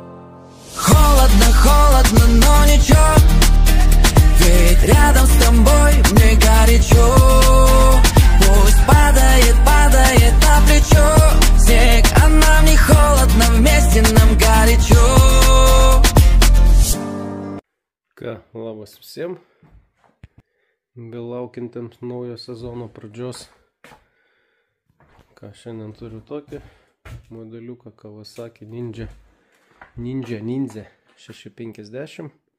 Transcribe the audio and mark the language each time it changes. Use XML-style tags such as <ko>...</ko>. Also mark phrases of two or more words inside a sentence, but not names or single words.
<ru>Холодно, холодно, но ничего, ведь рядом с тобой мне горячо. Пусть падает, падает на плечо снег, а нам не холодно, вместе нам горячо.</ru> <lt>Labas visiems. Belaukiantiems naujo sezono pradžios. Šiandien turiu tokį modeliuką Kawasaki Ninja 650.</lt>